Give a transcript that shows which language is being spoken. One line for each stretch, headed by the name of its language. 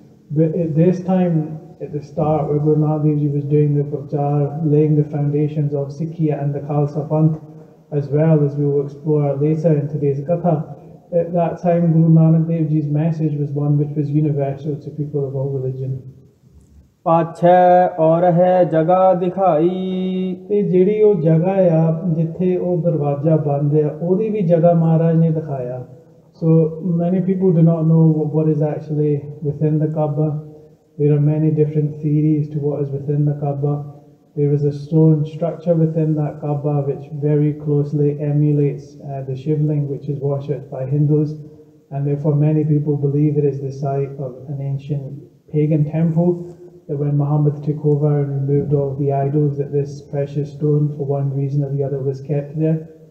English: But at this time, at the start, where Guru Nanak Dev Ji was doing the prachar, laying the foundations of Sikhiya and the Khalsa Panth, as well as we will explore later in today's Katha, at that time Guru Nanak Dev Ji's message was one which was universal to people of all religion.
Punjabi: ਪਾਛੈ ਔਰ ਹੈ ਜਗ੍ਹਾ ਦਿਖਾਈ। ਤੇ ਜਿਹੜੀ ਉਹ ਜਗ੍ਹਾ ਆ ਜਿੱਥੇ ਉਹ ਦਰਵਾਜ਼ਾ ਬੰਦ ਆ, ਉਹਦੀ ਵੀ ਜਗ੍ਹਾ ਮਹਾਰਾਜ ਨੇ ਦਿਖਾਇਆ।
English: So many people do not know what is actually within the Kaaba. There are many different theories to what is within the Kaaba. There is a stone structure within that Kaaba which very closely emulates the Shivling, which is worshipped by Hindus, and therefore many people believe it is the site of an ancient pagan temple, that when Muhammad took over and removed all the idols, that this precious stone, for one reason or the other, was kept there.